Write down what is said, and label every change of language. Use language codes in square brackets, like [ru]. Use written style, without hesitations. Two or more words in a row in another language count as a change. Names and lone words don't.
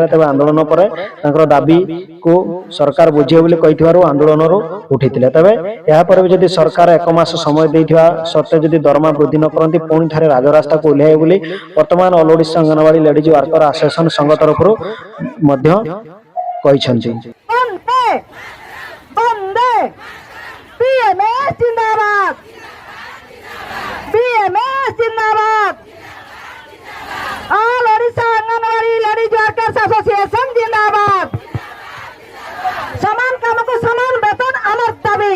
[or] ତେବେ ଆନ୍ଦୋଳନ ପରେ ତାଙ୍କର ଦାବିକୁ ସରକାର ବୁଝିବେ ବୋଲି କହିଥିବାରୁ ଆନ୍ଦୋଳନରୁ ଉଠିଥିଲେ। ତେବେ ଏହାପରେ ବି ଯଦି ସରକାର 1 ମାସ ସମୟ ଦେଇଥିବା ସତ୍ତ୍ୱେ ଯଦି ଦରମା ବୃଦ୍ଧି ନ କରନ୍ତି ପୁଣି ଥରେ ରାଜରାସ୍ତାକୁ ଓହ୍ଲାଇବେ ବୋଲି ବର୍ତ୍ତମାନ ଅଲ ଓଡ଼ିଶା ଅଙ୍ଗନବାଡ଼ି ଲେଡିଜ୍ ୱାର୍କର ଆସୋସିଏସନ ସଂଘ ତରଫରୁ ମଧ୍ୟ କହିଛନ୍ତି। [hi] ऑल ओडिशा अंगनवाड़ी लेडीज वर्कर्स एसोसिएशन जिंदाबाद। समान काम को समान वेतन [or] ଆମର ଦାବି।